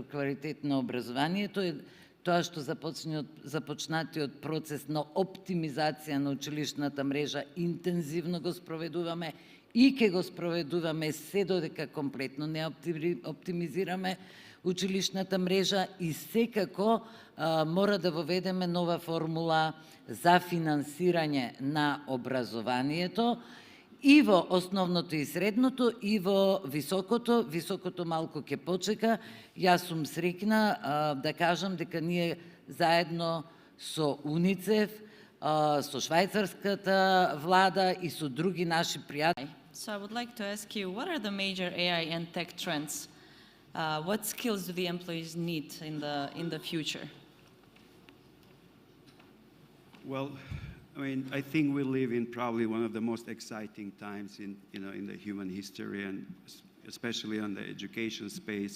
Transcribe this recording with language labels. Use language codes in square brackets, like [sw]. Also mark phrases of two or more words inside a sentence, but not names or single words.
[mk] квалитет на образованието, е тоа што започнатиот процес на оптимизација на училишната мрежа интензивно го спроведуваме и ќе го спроведуваме се додека комплетно не оптимизираме училишната мрежа и секако мора да воведеме нова формула за финансирање на образованието и во основното и средното и во високото. Високото малку ќе почека. Јас сум срекна да кажам дека ние заедно со УНИЦЕФ, со швајцарската влада и со други наши пријатели. [en] So I would like to ask you, what are the major AI and tech trends? What skills do the employees need in the future? Well, I mean, I think we live in probably one of the most exciting times in the human history, and especially on the education space.